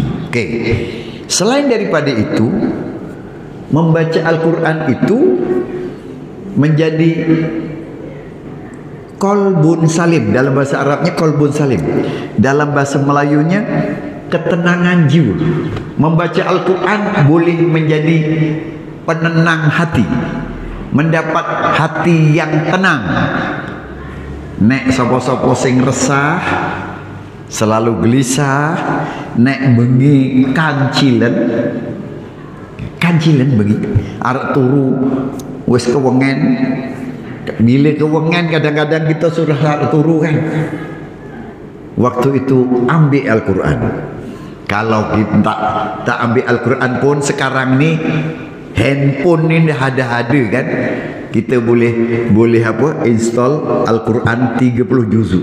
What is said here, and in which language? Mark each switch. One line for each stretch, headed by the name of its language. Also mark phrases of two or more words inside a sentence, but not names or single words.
Malay: Selain daripada itu, membaca Al-Quran itu menjadi
Arabic: قلب سليم.
Malay: Dalam bahasa Arabnya
Arabic: قلب سليم,
Malay: dalam bahasa Melayunya ketenangan jiwa. Membaca Al-Quran boleh menjadi penenang hati, mendapat hati yang tenang.
Javanese: Nek sapa-sapa sing resah, selalu gelisah, nek bengi kancilen bengi arep turu wis kewengen.
Malay: Bila kewengen kadang-kadang kita sudah turu kan. Waktu itu ambil Al-Quran. Kalau kita tak ambil Al-Quran pun sekarang ni handphone ni dah ada kan. Kita boleh install Al-Quran 30 juzuk.